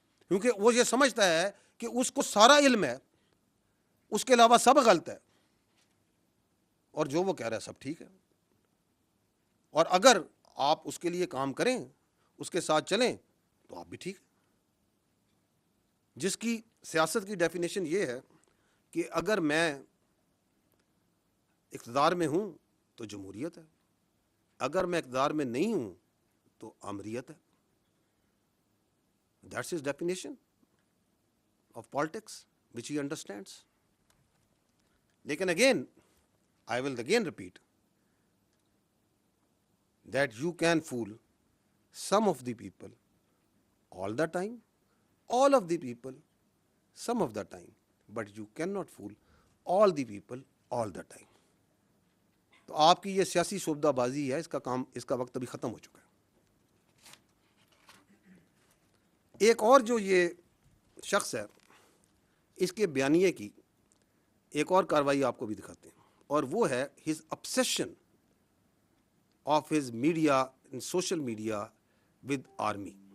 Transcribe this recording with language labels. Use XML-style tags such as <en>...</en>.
<ur>کیونکہ وہ یہ سمجھتا ہے کہ اس کو سارا علم ہے، اس کے علاوہ سب غلط ہے، اور جو وہ کہہ رہا ہے سب ٹھیک ہے، اور اگر آپ اس کے لیے کام کریں، اس کے ساتھ چلیں، تو آپ بھی ٹھیک ہیں۔ جس کی سیاست کی ڈیفینیشن یہ ہے کہ اگر میں اقتدار میں ہوں تو جمہوریت ہے، اگر میں اقتدار میں نہیں ہوں تو آمریت ہے۔</ur> <en>That's his definition of politics, which he understands.</en> <ur>لیکن</ur> <en>again, I will again repeat that you can fool some of the people all the time, all of the people some of the time, but you cannot fool all the people all the time.</en> <ur>تو آپ کی یہ سیاسی شعبدہ بازی ہے، اس کا وقت ابھی ختم ہو چکا ہے۔ ایک اور جو یہ شخص ہے، اس کے بیانیے کی ایک اور کاروائی آپ کو بھی دکھاتے ہیں، اور وہ ہے</ur> <en>his obsession of his media and social media with army.</en>